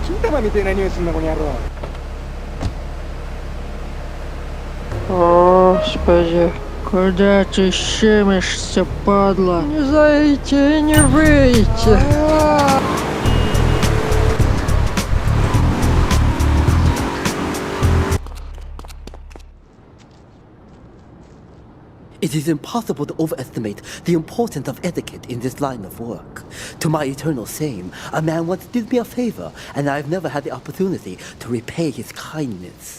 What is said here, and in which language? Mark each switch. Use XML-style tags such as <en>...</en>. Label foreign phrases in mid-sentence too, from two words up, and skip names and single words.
<ja>みたいな匂いすんなこの野郎。</ja> <ru>Господи, куда ты щемишься, падла? Не зайти и не выйти.</ru> <en>It is impossible to overestimate the importance of etiquette in this line of work. To my eternal shame, a man once did me a favor, and I've never had the opportunity to repay his kindness.</en>